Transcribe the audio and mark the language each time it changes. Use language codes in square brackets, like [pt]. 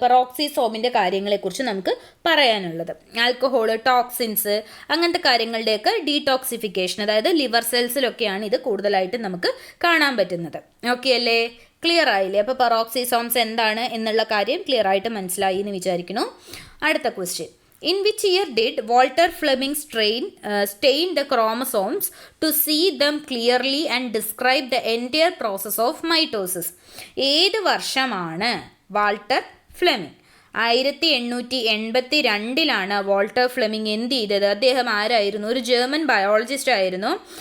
[ml] പെറോക്സിസോമിൻ്റെ കാര്യങ്ങളെക്കുറിച്ച് നമുക്ക് പറയാനുള്ളത്. ആൽക്കഹോൾ, ടോക്സിൻസ്, അങ്ങനത്തെ കാര്യങ്ങളുടെയൊക്കെ ഡീടോക്സിഫിക്കേഷൻ, അതായത് ലിവർ സെൽസിലൊക്കെയാണ് ഇത് കൂടുതലായിട്ട് നമുക്ക് കാണാൻ പറ്റുന്നത്. ഓക്കെ അല്ലേ? ക്ലിയർ ആയില്ലേ? അപ്പോൾ പെറോക്സിസോംസ് എന്താണ് എന്നുള്ള കാര്യം ക്ലിയർ ആയിട്ട് മനസ്സിലായി എന്ന് വിചാരിക്കുന്നു. അടുത്ത question. [en] In which year did Walter Fleming stain the chromosomes to see them clearly and describe the entire process of mitosis? [ml] ഏത് വർഷമാണ് വാൾട്ടർ ഫ്ലെമിംഗ്? 1882 വാൾട്ടർ ഫ്ലെമിംഗ് എന്ത് ചെയ്തത്? അദ്ദേഹം ആരായിരുന്നു? ഒരു ജർമ്മൻ ബയോളജിസ്റ്റ് ആയിരുന്നു.